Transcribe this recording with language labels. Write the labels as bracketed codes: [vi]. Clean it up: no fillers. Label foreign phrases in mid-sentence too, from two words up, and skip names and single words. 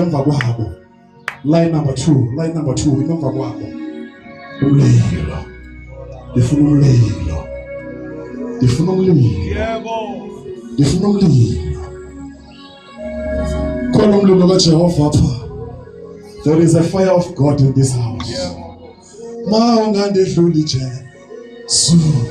[xh] Emva kwabo [en] line number 2 [xh] emva kwabo umlilo. Ndifuna umlilo. Khona umlilo kaJehova apha. [en] There is a fire of God in this house. [xh] Ma ungandedluli Jesu.